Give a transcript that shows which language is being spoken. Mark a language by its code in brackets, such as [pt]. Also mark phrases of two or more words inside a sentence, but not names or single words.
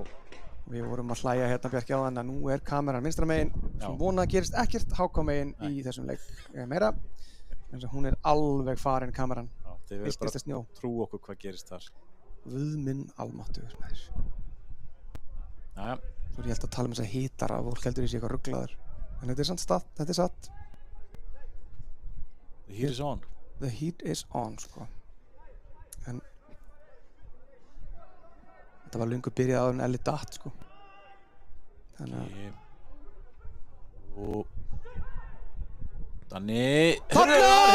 [is] Við vorum að hlæja hérna Bjarki á þann að nú er kameran vinstra megin sem vona að gerist ekkert HK megin í þessum leik meira en hún er alveg farin kameran. Þið verður bara trú okkur hvað gerist þar. Guð minn almáttugur maður. Jæja. Svo er ég held að tala um þess að hitara og fólk heldur í sig eitthvað rugglaður. En þetta er satt. [en] The heat is on. The heat is on, [is] sko. En þetta var löngu byrjað áður en Elli datt, sko. Þannig að... Og... Danni... Þarna!